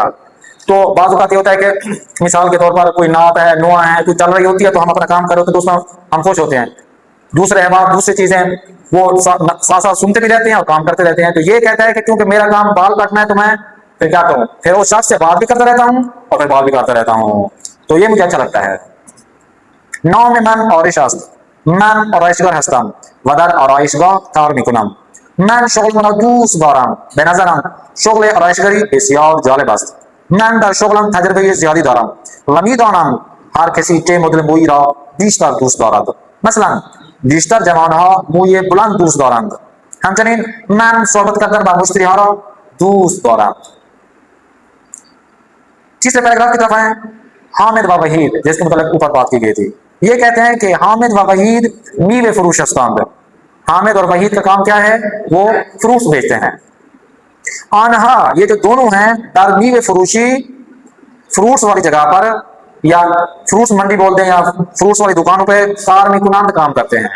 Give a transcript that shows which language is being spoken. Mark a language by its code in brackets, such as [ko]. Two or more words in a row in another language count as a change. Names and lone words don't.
[ur] تو بعض اوقات یہ ہوتا ہے کہ مثال کے طور پر کوئی نعت ہے، نوحہ ہے، کوئی چل رہی ہوتی ہے، تو ہم اپنا کام کر رہے ہوتے ہیں، دوستوں ہم خوش ہوتے ہیں، دوسرے احباب، دوسری چیزیں وہ ساتھ ساتھ سنتے بھی رہتے ہیں اور کام کرتے رہتے ہیں. تو یہ کہتا ہے کہ کیونکہ میرا کام بال کاٹنا ہے تو میں پھر کیا کروں، پھر وہ شخص سے بات بھی کرتا رہتا ہوں اور پھر بال بھی کاٹتا رہتا ہوں، تو یہ مجھے اچھا لگتا ہے. [fa] نام من آرش است. من آرایشگاه هستم و در آرایشگاه کار میکنم. من شغل را دوست دارم. به نظرم شغل آرایشگری بسیار جالب است. من در شغلم تجربه زیادی دارم و میدانم هر کسی چه مدل مویی را بیشتر دوست دارد. مثلا بیشتر جوانها موی بلند دوست دارند. همچنین من صحبت کردن با مشتری ها را دوست دارم. [ur] تیسرے پیراگراف کی طرف آئیں. حامد و وحید جس کے متعلق اوپر بات کی گئی تھی، یہ کہتے ہیں کہ [fa] حامد و وحید میوے فروش ہستند. [ur] حامد اور وحید کا کام کیا ہے؟ وہ فروٹس بیچتے ہیں. آنہا یہ جو دونوں ہیں [fa] در میوے فروشی، [ur] فروٹس والی جگہ پر یا فروٹس منڈی بولتے ہیں یا فروٹس والی دکانوں پہ [fa] کار میں کنند [ur] کام کرتے ہیں.